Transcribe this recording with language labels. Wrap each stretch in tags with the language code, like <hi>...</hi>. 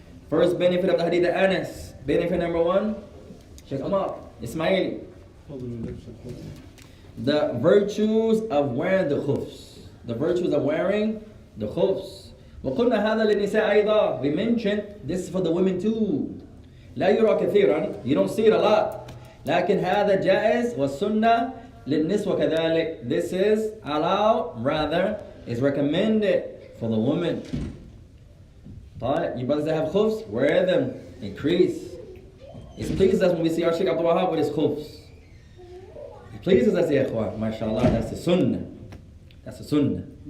<en>First benefit of the hadith of Anas. Benefit number 1. Check them out. Ismaili. The virtues of wearing the khufs. The virtues of wearing the khufs.</en> <ar>وقلنا هذا للنساء أيضا.</ar> <en>We mentioned this is for the women too.</en> <ar>لا يرى كثيرا.</ar> <en>You don't see it a lot.</en> <ar>لكن هذا جائز والسنة للنسوة كذلك.</ar> <en>This is allowed, rather, is recommended for the women. You brothers that have khufs, wear them. Increase. It pleases us when we see our Shaykh Abdul Wahab with his khufs. It pleases us, ya ikhwan. MashaAllah, that's the sunnah. That's the sunnah.</en>